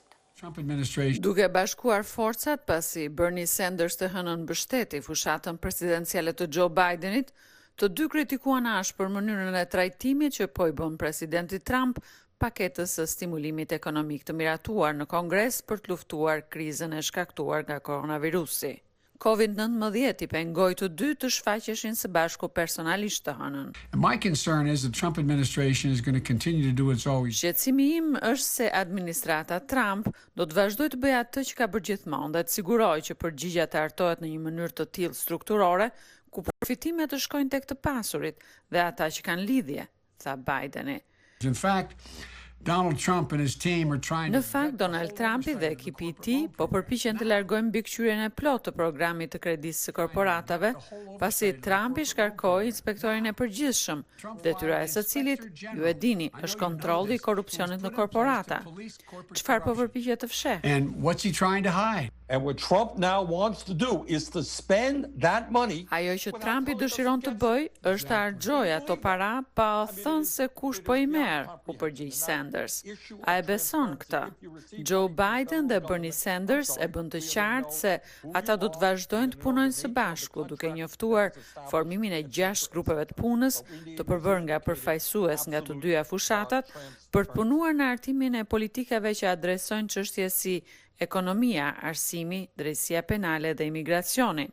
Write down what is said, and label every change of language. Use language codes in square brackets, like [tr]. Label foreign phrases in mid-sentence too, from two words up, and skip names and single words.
[sq] Duke bashkuar forcat pasi Bernie Sanders të hënën mbështeti fushatën presidenciale të Joe Bidenit, të dy kritikuan ashpër mënyrën e trajtimit që po i bën presidenti Trump paketës së stimulimit ekonomik të miratuar në Kongres për të luftuar krizën e shkaktuar nga koronavirusi. COVID-19 I pengoi të dy të shfaqeshin së bashku personalisht të hënën. [en] My concern is the Trump administration is going to continue to do its always. [sq] Shqetësimi im është se administrata Trump do të vazhdojë të bëjë atë që ka bërë gjithmonë dhe të sigurojë që përgjigja të hartohet në një mënyrë të tillë strukturore, ku përfitimet të shkojnë tek të pasurit dhe ata që kanë lidhje, tha Bideni. [en] In fact, Donald Trump and his team are trying [sq] Në [en] to [sq] fakt, Donald Trumpi dhe ekipi I tij po përpiqen të largojnë mbikëqyrjen e plotë të programit të kredisë së korporatave, pasi Trumpi shkarkoi inspektorin e përgjithshëm, detyra e së cilit, ju e dini, është kontrolli I korrupsionit në korporata. Çfarë po përpiqet të fshehë? [en] And what's he trying to hide? And what Trump now wants to do is to spend that money. [sq] Ajo që Trumpi dëshiron të bëjë është të harxojë ato para pa thënë se kush po I merr, u përgjigj Sanders. A e beson këtë? Joe Biden dhe Bernie Sanders e bën të qartë se ata do të vazhdojnë të punojnë së bashku, duke njoftuar formimin e 6 grupeve të punës, të përbërë nga përfaqësues nga të dyja fushatat, për të punuar në hartimin e politikave që adresojnë çështje si ekonomia, arsimi, drejtësia penale dhe imigracioni.